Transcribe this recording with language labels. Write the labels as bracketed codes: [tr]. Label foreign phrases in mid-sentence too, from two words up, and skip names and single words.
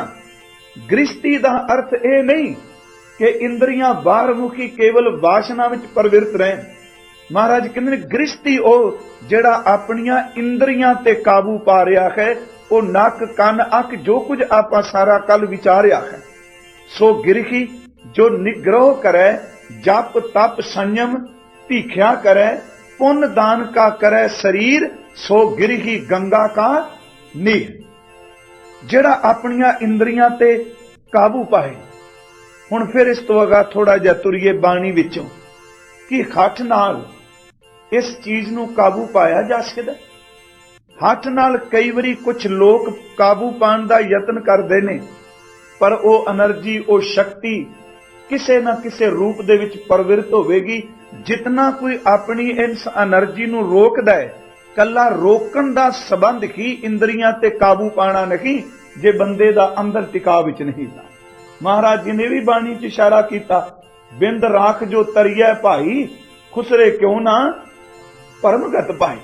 [pa] ਗ੍ਰਿਹਸਥੀ ਦਾ ਅਰਥ ਇਹ ਨਹੀਂ ਕਿ ਇੰਦਰੀਆਂ ਬਾਹਰ ਮੁਖੀ ਕੇਵਲ ਵਾਸਨਾ ਵਿੱਚ ਪ੍ਰਵਿਰਤ ਰਹਿਣ। ਮਹਾਰਾਜ ਕਹਿੰਦੇ ਨੇ ਗ੍ਰਿਹਸਥੀ ਉਹ ਜਿਹੜਾ ਆਪਣੀਆਂ ਇੰਦਰੀਆਂ ਤੇ ਕਾਬੂ ਪਾ ਰਿਹਾ ਹੈ, ਉਹ ਨੱਕ ਕੰਨ ਅੱਖ ਜੋ ਕੁਝ ਆਪਾਂ ਸਾਰਾ ਕੱਲ੍ਹ ਵਿਚਾਰਿਆ ਹੈ। [bra] सो गिरही जो निग्रह करे, जप तप संयम भीख्या करे, पुण्य दान का करे शरीर, सो गिरही गंगा का नीर। [pa] ਜਿਹੜਾ ਆਪਣੀਆਂ ਇੰਦਰੀਆਂ ਤੇ ਕਾਬੂ ਪਾਏ। ਹੁਣ ਫਿਰ ਇਸ ਤੋ ਅੱਗਾ ਥੋੜ੍ਹਾ ਜਿਹਾ ਤੁਰੀਏ ਬਾਣੀ ਵਿੱਚੋਂ ਕਿ ਹਠ ਨਾਲ ਇਸ ਚੀਜ਼ ਨੂੰ ਕਾਬੂ ਪਾਇਆ ਜਾ ਸਕਦਾ। ਹਠ ਨਾਲ ਕਈ ਵਾਰੀ [hi] कुछ लोग काबू पाने का यतन करते हैं, [pa] ਪਰ ਉਹ ਐਨਰਜੀ ਉਹ ਸ਼ਕਤੀ ਕਿਸੇ ਨਾ ਕਿਸੇ ਰੂਪ ਦੇ ਵਿੱਚ ਪ੍ਰਵਿਰਤ ਹੋਵੇਗੀ। ਜਿੰਨਾ ਕੋਈ ਆਪਣੀ ਇਸ ਐਨਰਜੀ ਨੂੰ ਰੋਕਦਾ ਹੈ, ਕਲਾ ਰੋਕਣ ਦਾ ਸੰਬੰਧ ਹੀ ਇੰਦਰੀਆਂ ਤੇ ਕਾਬੂ ਪਾਉਣਾ ਨਹੀਂ, ਜੇ ਬੰਦੇ ਦਾ ਅੰਦਰ ਟਿਕਾ ਵਿੱਚ ਨਹੀਂ ਦਾ। ਮਹਾਰਾਜ ਜੀ ਨੇ ਭੀ ਬਾਣੀ 'ਚ ਇਸ਼ਾਰਾ ਕੀਆ, [bra] बिंद राख जो तरिया भाई, खुसरे क्यों ना परमगत पाई।